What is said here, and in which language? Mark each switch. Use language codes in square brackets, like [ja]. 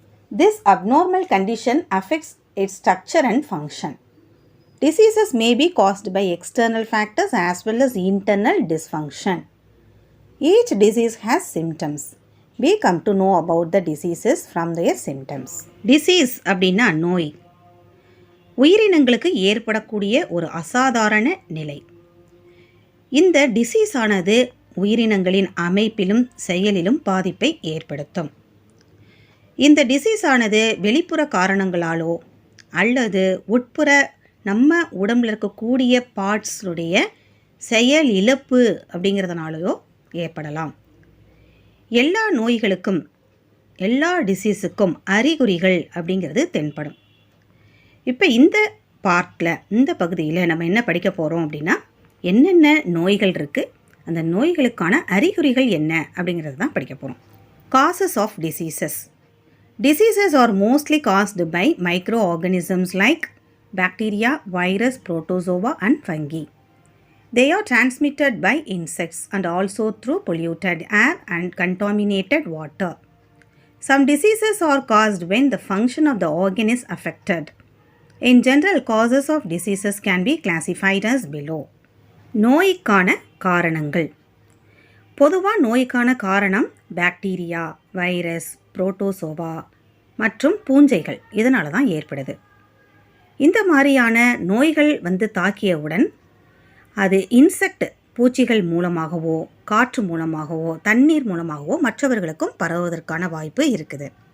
[en] This abnormal condition affects its structure and function. Diseases may be caused by external factors as well as internal dysfunction. Each disease has symptoms. We come to know about the diseases from their symptoms. [ta] Disease அப்படின்னா நோய். உயிரினங்களுக்கு ஏற்படக்கூடிய ஒரு அசாதாரண நிலை. இந்த disease ஆனது உயிரினங்களின் அமைப்பிலும் செயலிலும் பாதிப்பை ஏற்படுத்தும். இந்த டிசீஸ் ஆனது வெளிப்புற காரணங்களாலோ அல்லது உட்புற நம்ம உடம்புல இருக்கக்கூடிய பார்ட்ஸுடைய செயல் இழப்பு அப்படிங்கிறதுனாலையோ ஏற்படலாம். எல்லா நோய்களுக்கும் எல்லா டிசீஸுக்கும் அறிகுறிகள் அப்படிங்கிறது தென்படும். இப்போ இந்த பார்ட்டில் இந்த பகுதியில் நம்ம என்ன படிக்க போகிறோம் அப்படின்னா என்னென்ன நோய்கள் இருக்குது, அந்த நோய்களுக்கான அறிகுறிகள் என்ன அப்படிங்கிறது தான் படிக்க போகிறோம். [en] Causes of diseases. Diseases are mostly caused by micro organisms like bacteria, virus, protozoa and fungi. They are transmitted by insects and also through polluted air and contaminated water. Some diseases are caused when the function of the organ is affected. In general, causes of diseases can be classified as below. [ta] நோய்க்கான காரணங்கள். பொதுவாக நோய்க்கான காரணம் bacteria, virus, protozoa மற்றும் பூஞ்சைகள் இதனால தான் ஏற்படுது. இந்த மாதிரியான நோய்கள் தாக்கியவுடன் அது இன்செக்ட் பூச்சிகள் மூலமாகவோ காற்று மூலமாகவோ தண்ணீர் மூலமாகவோ மற்றவர்களுக்கும் பரவுவதற்கான வாய்ப்பு இருக்குது.